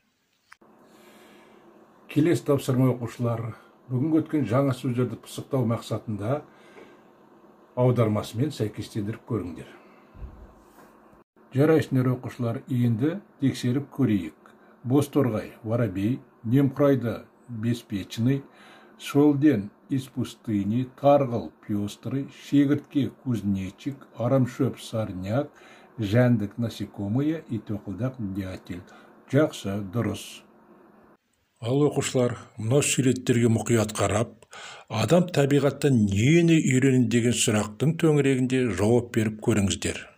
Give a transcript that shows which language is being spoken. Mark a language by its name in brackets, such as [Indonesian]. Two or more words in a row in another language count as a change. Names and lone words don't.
[Kazakh] Келесі тапсырма оқушылар, бүгінгі өткен жаңа сөздерді пысықтау мақсатында аудармасымен сәйкестендіріп көріңдер. Жарайсыңдар оқушылар, енді тексеріп көрейік. Бозторғай, воробей, немқұрайды, [Russian] беспечный, шел день из пустыни, тарғыл, пестрый, шегіртке, кузнечик, арамшөп, сарняк, жәндік, насекомые и тоқылдақ, дятел. [Kazakh] Жақсы, дұрыс. Ал оқушылар, мынау суреттерге мұқият қарап, адам табиғаттан нені үйренеді деген сұрақтың төңірегінде жауап беріп көріңіздер.